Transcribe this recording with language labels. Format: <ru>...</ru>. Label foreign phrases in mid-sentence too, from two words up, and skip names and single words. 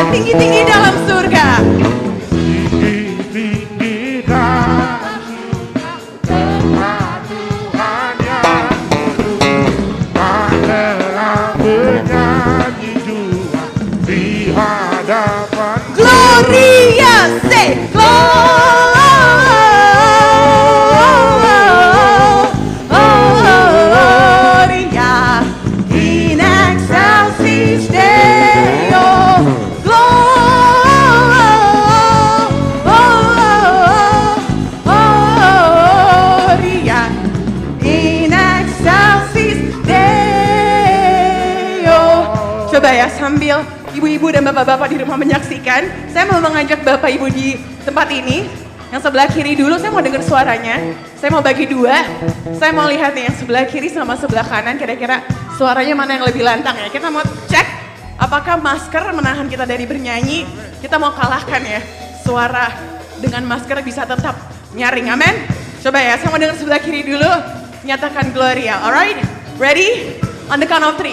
<id>tinggi-tinggi dalam surga. Tinggi-tinggi dan tempat Tuhan yang rela bernyanyi jua di hadapan</id> <la>Gloria, say Gloria in excelsis Deo. Gloria in excelsis Deo.</la> <id>Coba ya, sambil ibu-ibu dan bapak-bapak di rumah menyaksikan, saya mau mengajak bapak ibu di tempat ini. Yang sebelah kiri dulu, saya mau dengar suaranya. Saya mau bagi dua. Saya mau lihat nih yang sebelah kiri sama sebelah kanan, kira-kira suaranya mana yang lebih lantang ya. Kita mau cek apakah masker menahan kita dari bernyanyi. Kita mau kalahkan ya, suara dengan masker bisa tetap nyaring, amin. Coba ya, saya mau dengar sebelah kiri dulu. Nyatakan Gloria,</id> <en>alright? Ready? On the count of 3.</en>